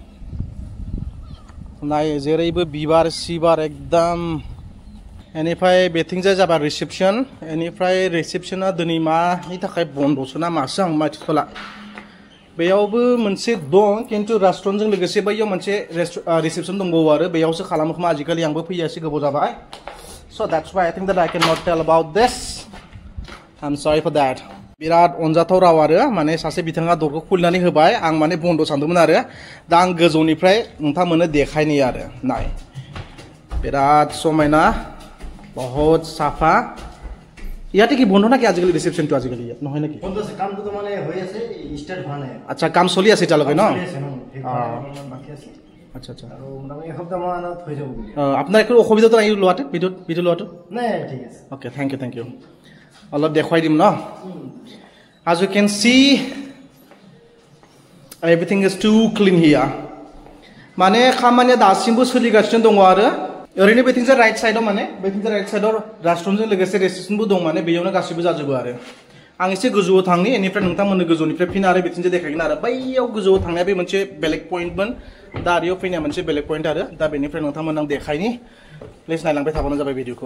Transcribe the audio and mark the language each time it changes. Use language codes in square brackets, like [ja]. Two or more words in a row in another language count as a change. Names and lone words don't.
[brx] नाय जेरैबो बिबार सिबार एकदम बेनिफ्राय बेथिंजाय जाबाय रिसेपसन बेनिफ्राय रिसेपसना दिनै मानि थाखाय बन्द'सो ना मासो आं मिथिथ'ला बेयावबो मोनसे दं खिन्थु रेस्टुरेन्टजों लोगोसे बैयाव मोनसे रिसेपसन दंबावो आरो बेयावसो खालामो खोमा आजिखालि आंबो फैया एसे गोबाव जाबाय [en] so that's why I think that I can't tell about this I am sorry for that [brx] बिराद अनजाथाव राव आरो माने सासे बिथाङा दरखौ खुलिनानै होबाय आं माने बन्द' सानदोंमोन आरो दा आं गोजौनिफ्राय नोंथांमोननो देखायनि आरो नाय बिराद समायना बहुत साफा [as] ইয়াতে কি বন্ধ নাকি আজিকালি রিসেপশনটো আজিকালি ইয়াত নহয় নাকি বন্ধ আছে কামটো মানে হৈ আছে স্টার্ট হোৱা নাই আচ্ছা কাম চলি আছে এতিয়ালৈকে ন বাকি আছে আচ্ছা আচ্ছা আৰু মানে এসপ্তাহ মানত হৈ যাব আপোনাৰ একো অসুবিধাটো নাই লোৱাতে ভিডিও লোৱাটো নাই ঠিক আছে ওকে থ্যাংক ইউ অলপ দেখাই দিম ন [en] as you can see everything is too clean here [brx] মানে খামানিয়া दासिमबो सोलिगासिनो दङ आरो ओरैनो बेथिंजा राइट साइडआव माने बेथिंजा राइट साइडआव रेस्टुरेन्टजों लोगोसे रेस्टुरेन्टबो दं माने बेयावनो गासिबो जाजोबो आरो आं एसे गोजौआव थांनि बेनिफ्राय नोंथांमोननो गोजौनिफ्राय फिन आरो बेथिंजा देखायगोन आरो बैयाव गोजौआव थांनाया बे मोनसे बेलेग पइन्टमोन दा आरियाव फैनाया मोनसे बेलेग पइन्ट आरो दा बेनिफ्राय नोंथांमोन आं देखायनि प्लिज नायलांबाय थाबानो जाबाय भिडिअखौ